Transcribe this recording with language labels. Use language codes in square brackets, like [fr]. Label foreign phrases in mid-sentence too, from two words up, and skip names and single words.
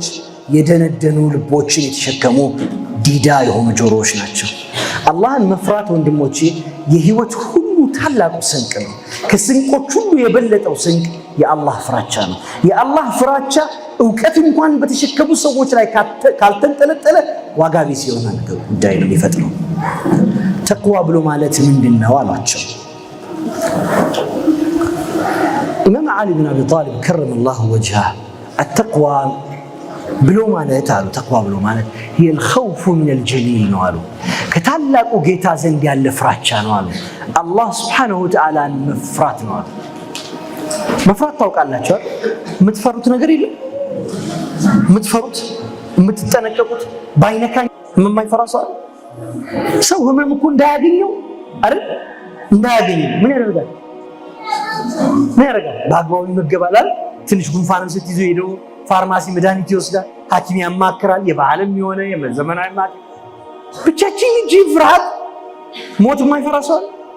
[am] የደነደኑ ልቦችን የተሸከሙ ዲዳ የሆኑ ጆሮዎች ናቸው አላህን መፍራት ወንድሞቼ የህይወት ሁሉ ታላቁ ስንቅ ነው ከስንቆች ሁሉ የበለጠው ስንቅ የአላህ ፍራቻ ነው የአላህ ፍራቻ ዕውቀት እንኳን በተሸከሙ ሰዎች ላይ ካልተንጠለጠለ ዋጋ ቢስ የሆነ ነገር ጉዳይ ነው የሚፈጥረው ተቅዋ ብሎ ማለት ምንድነው አሏቸው ኢማም አሊ ብን አቢ ጣሊብ [ar] كرم الله وجهه التقوى [am] ብሎ ማለት አሉ ተቅዋ ብሎ ማለት [ar] هي الخوف من [am] الجليل ነው አሉ ከታላቁ ጌታ ዘንድ ያለ ፍራቻ ነው አሉ አላህ [ar] سبحانه وتعالى [am] መፍራት ነው አሉ መፍራት ታውቃላችሁ የምትፈሩት ነገር የለም የምትፈሩት የምትጠነቀቁት ባይነካኝ የማይፈራ ሰው ህመም እኮ እንዳያገኘው አይደል እንዳያገኘው ምን ያደርጋል በአግባቡ ይመገባል ትንሽ ጉንፋንም ስትይዙ ሄዶ ፋርማሲ መድኃኒት ይወስዳል፣ ሐኪም ያማክራል፣ የባህልም የሆነ የዘመናዊ ማከም ብቻችን እንጂ ፍርሃት ሞት የማይፈራ ሰው አለ?